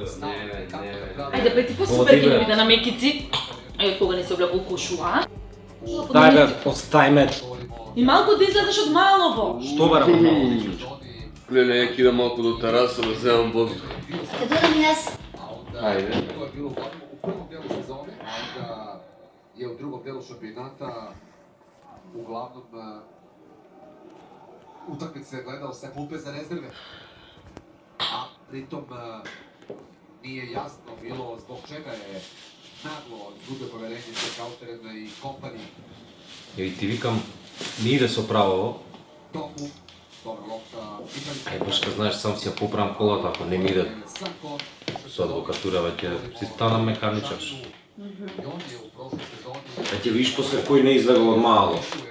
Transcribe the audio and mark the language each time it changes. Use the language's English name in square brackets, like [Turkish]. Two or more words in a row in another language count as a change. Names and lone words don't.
[Macedonian] Ајде, пети по супер ќе видите на Мекици. Ајде, кога не се облякол кошуа. Дај бе, остави ме. И малку да излезеш од Малово. Што бе, рамо? Леле, ја кидам малку до тераса да земам воздух. Ќе дојдам и јас. Ајде. [Serbian] To je bilo glavno u prvom delu sezone, a onda je u drugom delu šampionata uglavnom utakmice gledao sa klupe za rezerve. A pritom nije jasno bilo zbog čega je naglo izgubio poverenje sa Kauterena i kompaniji. [Macedonian] Ја и ти викам, не иде со право. Tomu Ај, башка, знаеш, сам си ја поправам колата, ако не ми иде со адвокатура, веќе си станам механичар. Веќе виж после кој не излегал од мало.